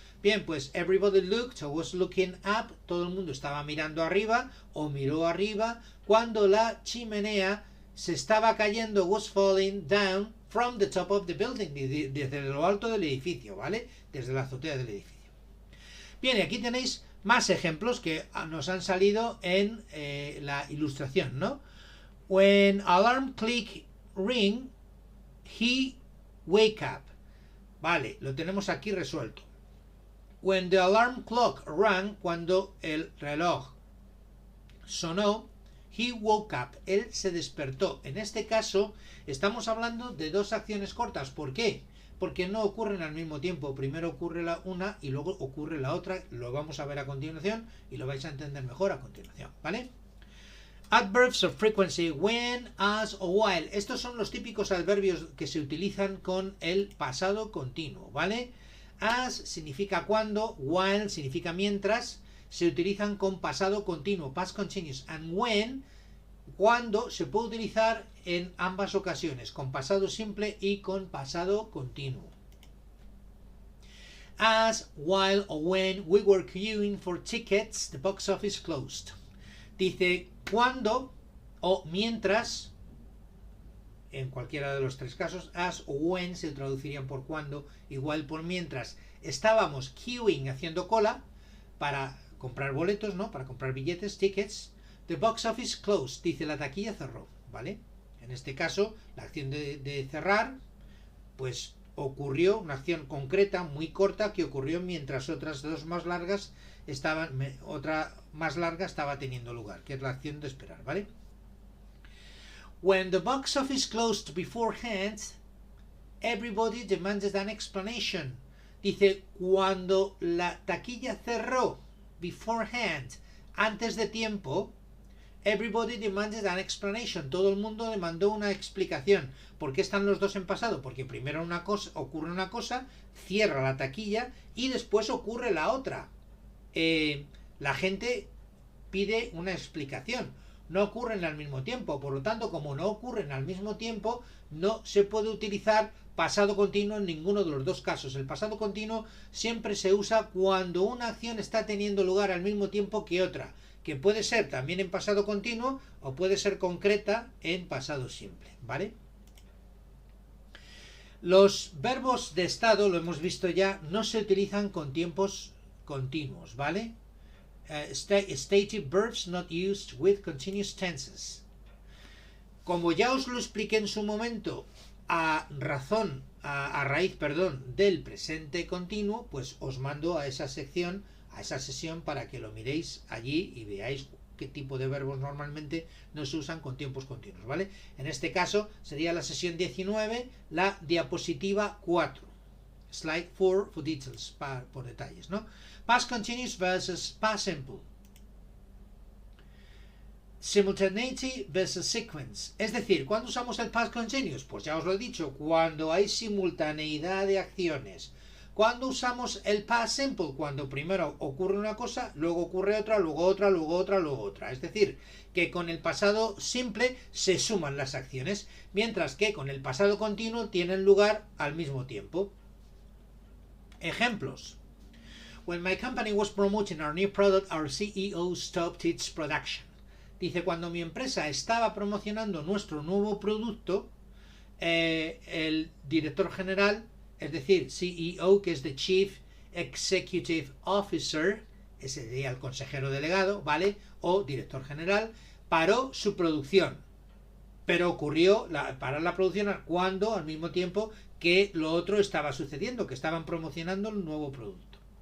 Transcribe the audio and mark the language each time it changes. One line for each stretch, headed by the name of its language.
Spanish: Bien, pues
English: everybody looked or was looking up,
Spanish: todo el mundo estaba mirando arriba o miró arriba cuando la chimenea se estaba cayendo,
English: was falling down from the top of the building,
Spanish: desde lo alto del edificio, ¿vale? Desde la azotea del edificio. Bien, y aquí tenéis más ejemplos que nos han salido en la ilustración, ¿no?
English: When alarm click ring, he wake up.
Spanish: Vale, lo tenemos aquí resuelto.
English: When the alarm clock rang,
Spanish: cuando el reloj sonó,
English: he woke up.
Spanish: Él se despertó. En este caso, estamos hablando de dos acciones cortas. ¿Por qué? Porque no ocurren al mismo tiempo. Primero ocurre la una y luego ocurre la otra. Lo vamos a ver a continuación y lo vais a entender mejor a continuación, ¿vale?
English: Adverbs of frequency, when, as o while.
Spanish: Estos son los típicos adverbios que se utilizan con el pasado continuo, ¿vale? As significa cuando, while significa mientras, se utilizan con pasado continuo, past continuous.
English: And when,
Spanish: cuando, se puede utilizar en ambas ocasiones, con pasado simple y con pasado continuo.
English: As, while o when we were queuing for tickets, the box office closed.
Spanish: Dice cuando o mientras, en cualquiera de los tres casos, as o when se traducirían por cuando, igual por mientras. Estábamos queuing, haciendo cola, para comprar boletos, ¿no? Para comprar billetes, tickets.
English: The box office closed,
Spanish: dice la taquilla cerró, ¿vale? En este caso, la acción de cerrar, pues ocurrió, una acción concreta, muy corta, que ocurrió mientras otras dos más largas otra más larga estaba teniendo lugar, que es la acción de esperar, ¿vale?
English: When the box office closed beforehand, everybody demanded an explanation.
Spanish: Dice, cuando la taquilla cerró beforehand, antes de tiempo,
English: everybody demanded an explanation.
Spanish: Todo el mundo demandó una explicación. ¿Por qué están los dos en pasado? Porque primero ocurre una cosa, cierra la taquilla y después ocurre la otra. La gente pide una explicación. No ocurren al mismo tiempo. Por lo tanto, como no ocurren al mismo tiempo, no se puede utilizar pasado continuo en ninguno de los dos casos. El pasado continuo siempre se usa cuando una acción está teniendo lugar al mismo tiempo que otra, que puede ser también en pasado continuo o puede ser concreta en pasado simple, ¿vale? Los verbos de estado, lo hemos visto ya, no se utilizan con tiempos continuos, ¿vale?
English: stative verbs not used with continuous tenses.
Spanish: Como ya os lo expliqué en su momento, a raíz, del presente continuo, pues os mando a esa sección, a esa sesión, para que lo miréis allí y veáis qué tipo de verbos normalmente no se usan con tiempos continuos, ¿vale? En este caso sería la sesión 19, la diapositiva 4.
English: Slide 4 for details,
Spanish: por detalles,
English: ¿no? Past continuous versus past simple. Simultaneity versus sequence.
Spanish: Es decir, ¿cuándo usamos el past continuous? Pues ya os lo he dicho, cuando hay simultaneidad de acciones. ¿Cuándo usamos el past simple? Cuando primero ocurre una cosa, luego ocurre otra, luego otra, luego otra, luego otra. Es decir, que con el pasado simple se suman las acciones, mientras que con el pasado continuo tienen lugar al mismo tiempo. Ejemplos.
English: When my company was promoting our new product, our CEO stopped its production.
Spanish: Dice, cuando mi empresa estaba promocionando nuestro nuevo producto, el director general, es decir, CEO, que es
English: the Chief Executive Officer,
Spanish: ese sería el consejero delegado, ¿vale? O director general, paró su producción. Pero ocurrió parar la producción cuando, al mismo tiempo que lo otro estaba sucediendo, que estaban promocionando el nuevo producto.